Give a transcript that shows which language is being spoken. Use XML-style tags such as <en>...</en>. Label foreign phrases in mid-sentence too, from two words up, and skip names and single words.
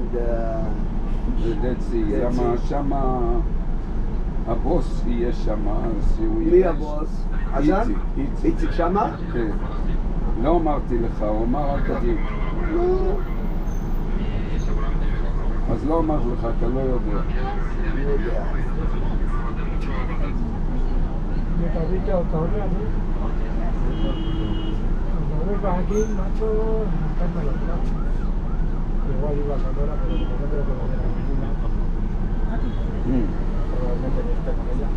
<he>ודצי, למה שמה הבוס יהיה שמה, אז הוא מי הבוס? חזן? איציק שמה? כן. לא אמרתי לך, הוא אמר אל תגיד. אז לא אמרתי לך, אתה לא יודע. אני יודע.</he> <es>Aquí, macho, cálmalo, ¿no? Igual iba a Sonora, pero como no creo que lo diera ninguna, probablemente no esté con ella.</es>